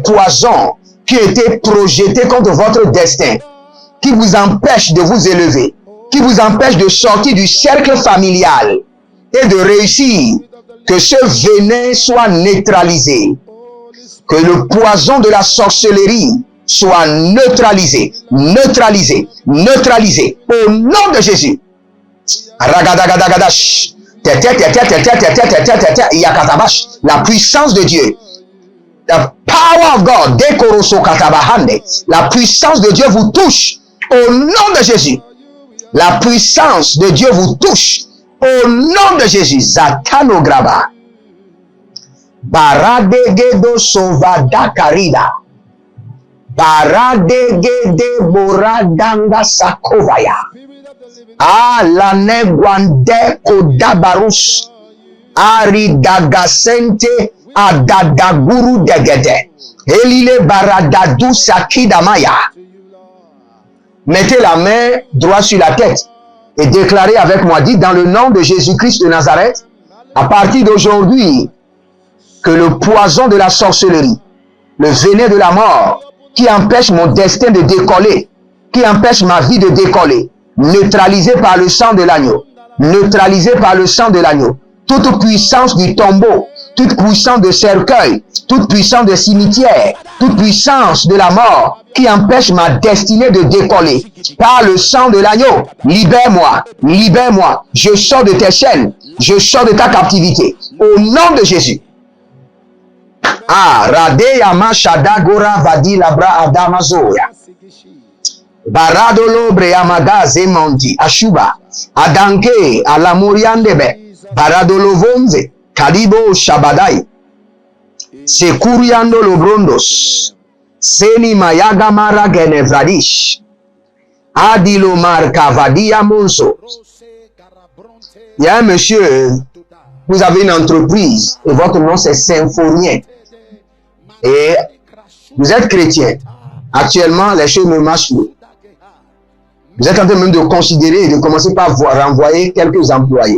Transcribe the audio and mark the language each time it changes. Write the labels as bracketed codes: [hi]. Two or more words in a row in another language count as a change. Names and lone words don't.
[fr] poisons qui étaient projetés contre votre destin, qui vous empêchent de vous élever, qui vous empêche de sortir du cercle familial et de réussir, que ce venin soit neutralisé, que le poison de la sorcellerie soit neutralisé, neutralisé, neutralisé, au nom de Jésus. La puissance de Dieu, [en] the power of God, [fr] la puissance de Dieu vous touche, au nom de Jésus. La puissance de Dieu vous touche au nom de Jésus. Zatano graba. Baradegedo sovada karida. Baradegede boradanga sakovaya. Ah la negwande kodabarus. Ari dagasente adadaguru degede. Elile baradadu sakidamaya. Mettez la main droite sur la tête et déclarez avec moi, dites dans le nom de Jésus-Christ de Nazareth, à partir d'aujourd'hui, que le poison de la sorcellerie, le venin de la mort, qui empêche mon destin de décoller, qui empêche ma vie de décoller, neutralisé par le sang de l'agneau, neutralisé par le sang de l'agneau, toute puissance du tombeau, toute puissance de cercueil, toute puissance de cimetière, toute puissance de la mort qui empêche ma destinée de décoller. Par le sang de l'agneau, libère-moi, libère-moi. Je sors de tes chaînes, je sors de ta captivité. Au nom de Jésus. Ah, Radeya Mashada Gora Vadi Labra Adamazoya. Baradolo Breamagaze Monti, Ashuba, Adanke, Alamuriandebe, Baradolo Vonze, Kalibo Shabadai, Sekuriando Lobrondos, Seni Mayaga Mara Genevradish, Adilo Marcavadia Monso. Il y a un monsieur, vous avez une entreprise et votre nom c'est Symphonien. Et vous êtes chrétien. Actuellement, les choses ne marchent plus. Vous êtes en train même de considérer et de commencer par renvoyer quelques employés.